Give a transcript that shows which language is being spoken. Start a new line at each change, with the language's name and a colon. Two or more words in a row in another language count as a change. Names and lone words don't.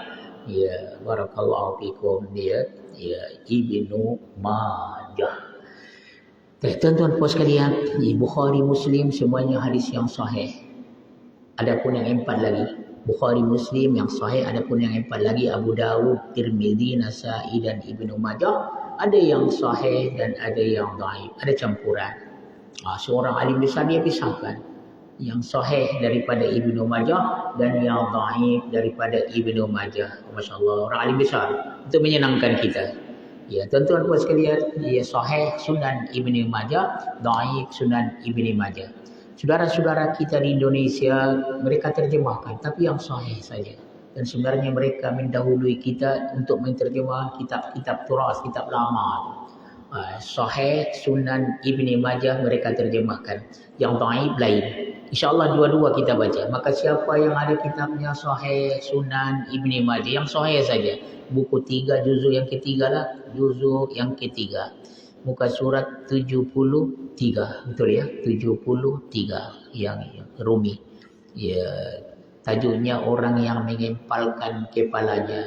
Malay: Ya,
Arabic: barakallahu fikum
Malay: dia. Ya, Ibnu Majah. Tuan-tuan puas sekalian, Bukhari, Muslim semuanya hadis yang sahih. Adapun yang 4 lagi, Bukhari, Muslim yang sahih, adapun yang 4 lagi Abu Dawud, Tirmizi, Nasa'i dan Ibnu Majah, ada yang sahih dan ada yang dhaif, ada campuran. Seorang alim besar dia pisahkan yang sahih daripada Ibnu Majah dan yang dhaif daripada Ibnu Majah. Masya-Allah, orang alim besar untuk menyenangkan kita. Ya, tuan-tuan puan sekalian, ya, sahih Sunan Ibnu Majah, dhaif Sunan Ibnu Majah. Saudara-saudara kita di Indonesia, mereka terjemahkan, tapi yang sahih saja. Dan sebenarnya mereka mendahului kita untuk menterjemah kitab-kitab turas, kitab lama. Sahih Sunan Ibni Majah mereka terjemahkan. Yang dhaif lain. InsyaAllah dua-dua kita baca. Maka siapa yang ada kitabnya Sahih Sunan Ibni Majah, yang sahih saja. Buku 3, juzuk yang ketiga lah. Juzuk yang ketiga. muka surat 73, betul ya, 73 yang Rumi. Ya, tajuknya orang yang mengempalkan kepalanya.